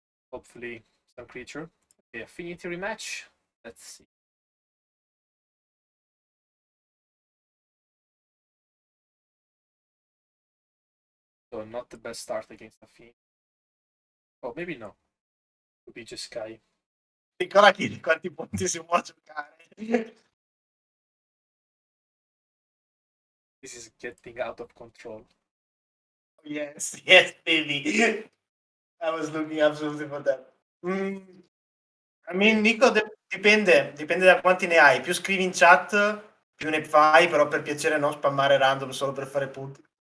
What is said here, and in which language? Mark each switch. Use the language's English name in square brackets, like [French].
[English] Hopefully some creature. Okay, Affinity rematch. Let's see. So not the best start against Affinity. Oh, maybe no. Could be Jeskai. [Italian] Ricordati di quanti punti si può giocare. [English] This is getting out of control. Yes, yes, baby. I was looking absolutely for that. I mean, [Italian] Nico, dipende da quanti ne hai. Più scrivi in chat, più ne fai, però per piacere non spammare random solo per fare punti.